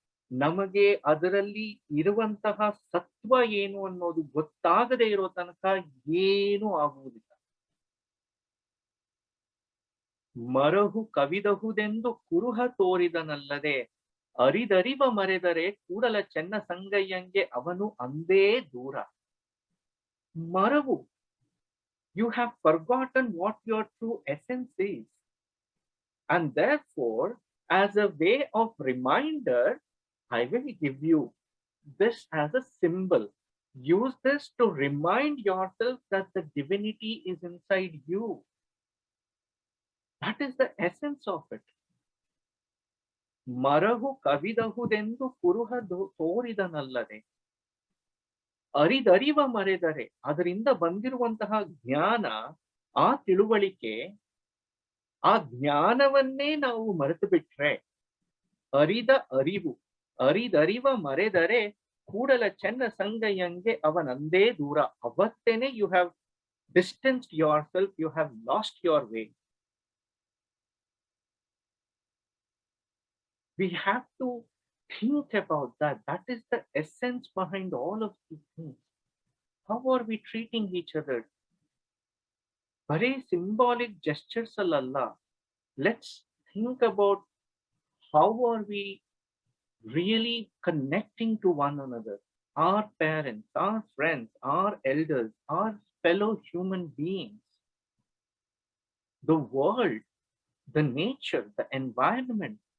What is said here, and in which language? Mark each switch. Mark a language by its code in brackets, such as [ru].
[kn] ನಮಗೆ ಅದರಲ್ಲಿ ಇರುವಂತಹ ಸತ್ವ ಏನು ಅನ್ನೋದು ಗೊತ್ತಾಗದೆ ಇರೋ ತನಕ ಏನೂ ಆಗುವುದಿಲ್ಲ. ಮರಹು ಕವಿದಹುದೆಂದು ಕುರುಹ ತೋರಿದನಲ್ಲದೆ ಅರಿದರಿವ ಮರೆದರೆ ಕೂಡಲ ಚೆನ್ನ ಸಂಗಯ್ಯಂಗೆ ಅವನು ಅಂದೇ ದೂರ. [en] ಮರವು, you have forgotten what your true essence is, and therefore as a way of reminder I will give you this as a symbol. Use this to remind yourself that the divinity is inside you. That is the essence of it. [kn] ಮರಹು ಕವಿದಹುದೆಂದು ಕುರುಹ ತೋರಿದನಲ್ಲದೆ ಅರಿದರಿವ ಮರೆದರೆ, ಅದರಿಂದ ಬಂದಿರುವಂತಹ ಜ್ಞಾನ, ಆ ತಿಳುವಳಿಕೆ, ಆ ಜ್ಞಾನವನ್ನೇ ನಾವು ಮರೆತು ಬಿಟ್ರೆ, ಅರಿದ ಅರಿವು, ಅರಿದರಿವ ಮರೆದರೆ ಕೂಡಲ ಚೆನ್ನ ಸಂಗಯ್ಯಂಗೆ ಅವನಂದೇ ದೂರ. ಅವತ್ತೇನೆ [en] You have distanced yourself, you have lost your way. We have to think about that. That is the essence behind all of these things. How are we treating each other? Very symbolic gestures [kn] allalla. [en] Let's think about how are we really connecting to one another, our parents, our friends, our elders, our fellow human beings, the world, the nature, the environment.